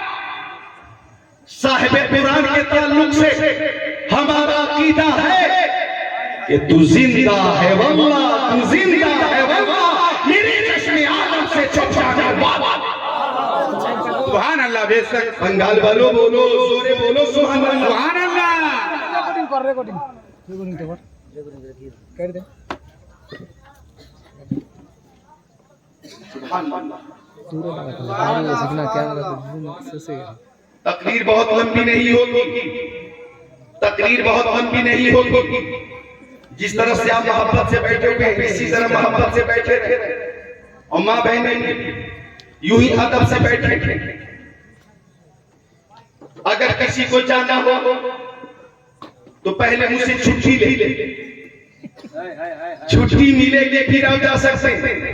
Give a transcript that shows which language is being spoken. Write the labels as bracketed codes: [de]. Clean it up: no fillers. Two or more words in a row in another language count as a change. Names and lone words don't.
[ur] صاحب قرآن کے تعلق سے ہمارا عقیدہ ہے کہ تو زندہ ہے واللہ، تو زندہ ہے واللہ، میری چشم عالم سے چھپ جانے والا. [ar] سبحان اللہ. [ur] بے شک بنگال والوں بولو، زورے بولو [ar] سبحان اللہ. سبحان اللہ. [bn] রেকর্ডিং তো কর কেটে দে. দূরে লাগাতে বাইরে এসে না ক্যামেরা তো শেষে গেছে. [ur] تقریر بہت لمبی نہیں ہوگی، تقریر بہت لمبی نہیں ہوگی. جس طرح سے آپ محبت سے بیٹھے ہوئے ہیں اسی طرح محبت سے بیٹھے رہے اور ماں بہنیں بھی یوں ہی ادب سے بیٹھے رہے. اگر کسی کو جانا ہو تو پہلے مجھ سے چھٹی لے لے، چھٹی ملے گی پھر آپ جا سکتے ہیں.